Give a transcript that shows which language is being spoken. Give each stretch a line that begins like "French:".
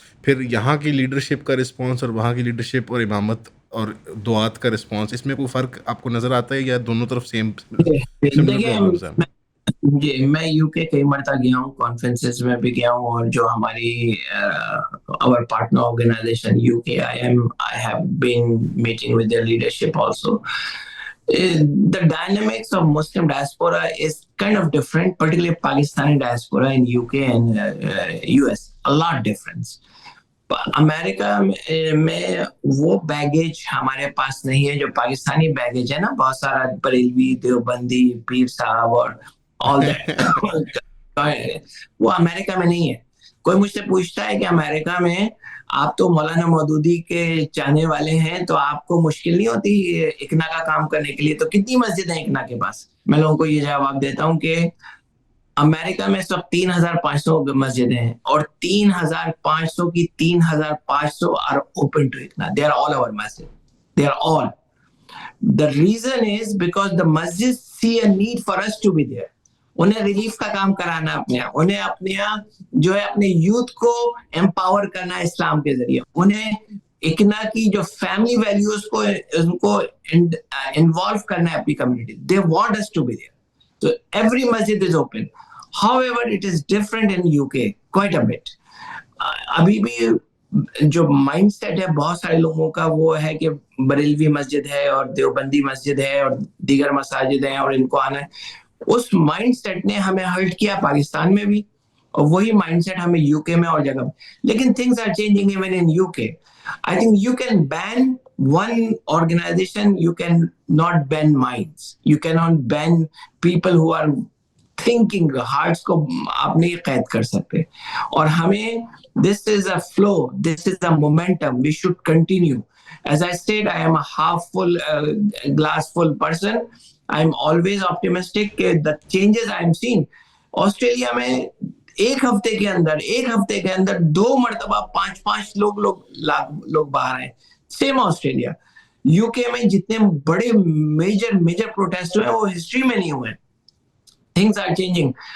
Hindi: फिर यहाँ की लीडरशिप का रिस्पॉन्स और वहाँ की लीडरशिप और इमामत और दुआत का रिस्पॉन्स, इसमें कोई फ़र्क आपको नज़र आता है या दोनों तरफ सेम प्रॉब्लम्स हैं? जी, मैं यूके कई मरतबा गया हूँ, कॉन्फ्रेंसेस में भी गया हूँ, और जो हमारी
English: our partner organization
Hindi: UK
English: I have been meeting with their leadership also. The dynamics of Muslim diaspora is kind of different, particularly Pakistani diaspora in UK and US. A lot difference.
Hindi: America में वो baggage हमारे पास नहीं है जो Pakistani baggage है ना, बहुत सारा बरेलवी, देवबंदी, पीर साहब और ऑल दैट वो अमेरिका में नहीं है. कोई मुझसे पूछता है कि अमेरिका में आप तो मौलाना मौदूदी के चाहने वाले हैं, तो आपको मुश्किल नहीं होती इकना का काम करने के लिए, तो कितनी मस्जिद है इकना के पास? मैं लोगों को ये जवाब देता हूँ कि अमेरिका में सब 3,500 मस्जिदें हैं और 3,500 की 3,500
English: Are open to ICNA. They are all our masjid. They are all. The reason is because the masjid see a need for us to be there.
Hindi: उन्हें रिलीफ का काम कराना अपने यहाँ, उन्हें अपने यहाँ जो है अपने यूथ को एम्पावर करना इस्लाम के जरिए, उन्हें इकना की जो फैमिली वैल्यूज को उनको इन्वॉल्व करना है अपनी community.
English: They want us to be there. So every masjid is open. However, it is different in UK quite a bit.
Hindi: अभी भी जो माइंडसेट है बहुत सारे लोगों का वो है कि बरेलवी मस्जिद है और देवबंदी मस्जिद है और दीगर मसाजिद हैं और इनको आना है. उस माइंडसेट ने हमें हर्ट किया पाकिस्तान में भी, और वही माइंडसेट हमें यूके में और जगह.
English: लेकिन things are changing even in UK. I think you can ban one organization, you can not ban minds. You cannot ban people who are thinking.
Hindi: Hearts को आप नहीं कैद कर सकते. और हमें
English: this is a flow, this is a momentum. We should continue. As I said, I am a half full, glass full person. I am always optimistic. The changes I am seeing.
Hindi: Australia में एक हफ्ते के अंदर 2 मरतबा 5-5 लोग बाहर आए. Same Australia. UK में जितने बड़े मेजर प्रोटेस्ट हुए वो हिस्ट्री में नहीं हुए.
English: Things are changing.